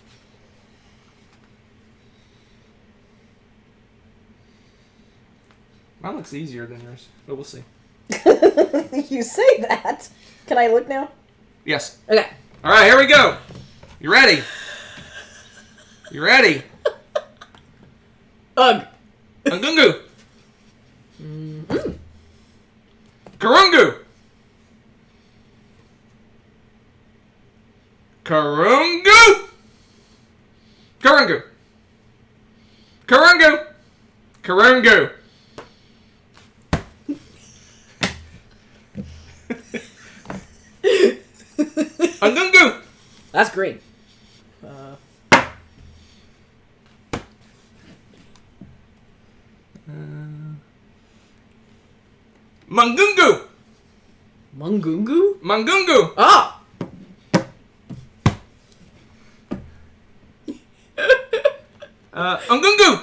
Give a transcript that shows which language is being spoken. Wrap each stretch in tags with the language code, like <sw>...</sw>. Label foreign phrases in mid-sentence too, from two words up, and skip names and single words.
<en>Mine looks easier than yours, but we'll see. You say that. Can I look now? Yes. Okay. Alright, here we go. You ready? You ready? Ugg. Agungu. Mm-hmm. Karungu. Karungu. Karungu. Karungu. Karungu. Agungu. That's great. Mangungu. Mangungu? Mangungu. Ah! Angungu.</en>